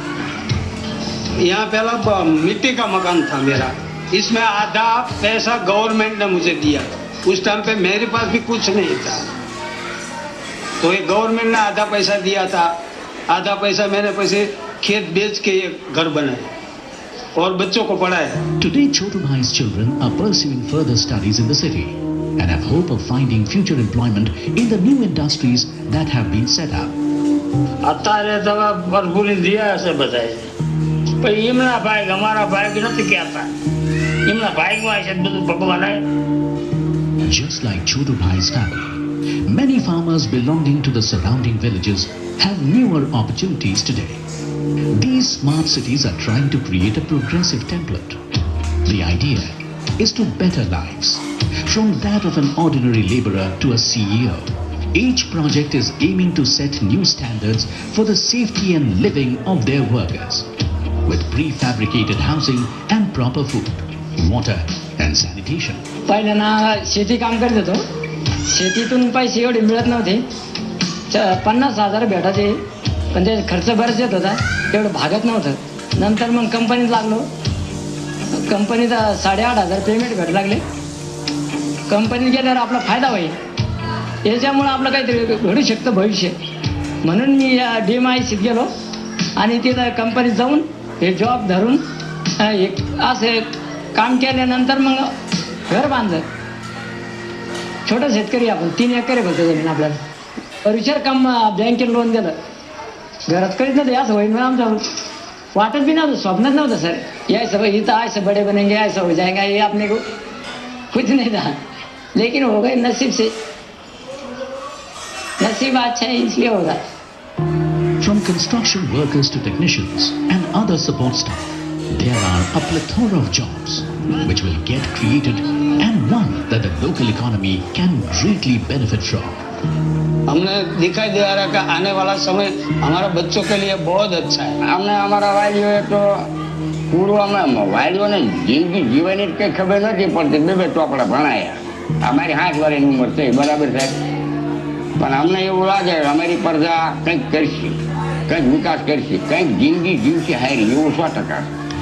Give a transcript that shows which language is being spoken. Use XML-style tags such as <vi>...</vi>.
<hi>यहाँ पहला मिट्टी का मकान था मेरा, इसमें आधा पैसा गवर्नमेंट ने मुझे दिया। उस टाइम पे मेरे पास भी कुछ नहीं था, तो ये गवर्नमेंट ने आधा पैसा दिया था, आधा पैसा मैंने पैसे खेत बेच के ये घर बनाए और बच्चों को पढ़ाया।</hi> <en>Today, Chotu Bhai's children are pursuing further studies in the city and have hope of finding future employment in the new industries that have been set up.</en> <gu>અત્યારે તો ભરપૂરી દિયા હશે બધાએ, પણ એમના ભાગ અમારા ભાગ નથી કહેતા, એમના ભાગમાં છે બધું ભગવાને.</gu> <en>Just like Chotu Bhai's family, many farmers belonging to the surrounding villages have newer opportunities today. These smart cities are trying to create a progressive template. The idea is to better lives, from that of an ordinary laborer to a CEO. Each project is aiming to set new standards for the safety and living of their workers, with prefabricated housing and proper food, water and sanitation.</en> <mr>पहिल्यांदा शेती काम करत होतो. शेतीतून पैसे एवढे मिळत नव्हते. 50,000 भेटायचे, पण ते खर्च बराच येत होता, तेवढं भागत नव्हतं. नंतर मग कंपनीत लागलो. कंपनीत 8,500 पेमेंट भेटू लागले. कंपनीत गेल्यावर आपला फायदा होईल, याच्यामुळं आपलं काहीतरी घडू शकतं भविष्य. म्हणून मी या DMICत गेलो आणि तिथं कंपनीत जाऊन हे जॉब धरून असं काम केल्यानंतर मग घर बांधलं. छोटा शेतकरी आपण, 3 एकर आहे फक्त जमीन आपल्याला. पर विचार काम बँकेत लोन दिलं, घरात करीत नव्हते, असं होईल म्हणून आमचं वाटत भी नव्हतं, स्वप्नात नव्हतं सर.</mr> <hi>ऐसा भाई इतना ऐसे बड़े बनेंगे, ऐसा हो जाएगा, ये अपने को कुछ नहीं था, लेकिन हो गए नसीब से. नसीब अच्छा है इसलिए हो रहा है.</hi> <en>From construction workers to technicians and other support staff, there are a plethora of jobs which will get created and one that the local economy can greatly benefit from.</en> <hi>हमने दिखाई दे रहा है कि आने वाला समय हमारा बच्चों के लिए बहुत अच्छा है.</hi> <gu>અમને અમારા વાલીઓએ તો પૂર્વમાં વાલીઓને જિંદગી જીવવાની જ કંઈ ખબર નથી પડતી. 2 ચોપડા ભણાયા. અમારી 60 વર્ષની ઉંમર છે, બરાબર સાહેબ. પણ અમને એવું લાગે અમારી પ્રજા કંઈક કરશે, કંઈક વિકાસ કરશે, કંઈક જિંદગી જીવશે હારી, એવું 100%.</gu>